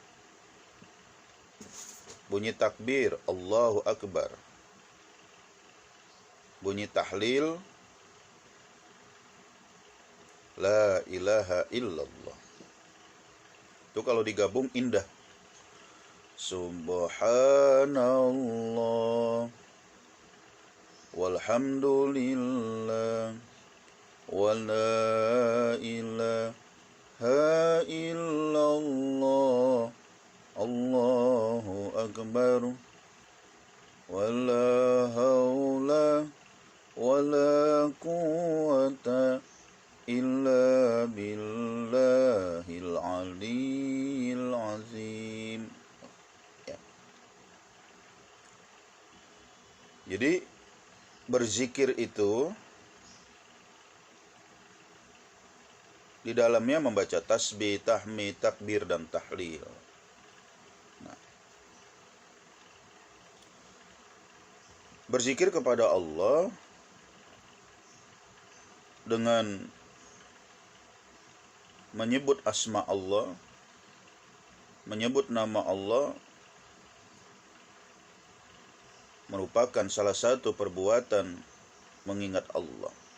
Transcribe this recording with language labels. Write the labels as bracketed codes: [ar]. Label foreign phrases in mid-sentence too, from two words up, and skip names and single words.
[id] Bunyi takbir, [ar] الله أكبر. [id] Bunyi tahlil, [ar] لا إله إلا الله. [id] Itu kalau digabung indah. [ar] سبحان الله والحمد لله ولا إله إلا الله الله أكبر, ولا حول ولا قوة إلا بالله العلي العظيم. [id] Ya. Jadi berzikir itu di dalamnya membaca tasbih, tahmid, takbir, dan tahlil. Nah, berzikir kepada Allah dengan menyebut asma Allah, menyebut nama Allah, merupakan salah satu perbuatan mengingat Allah.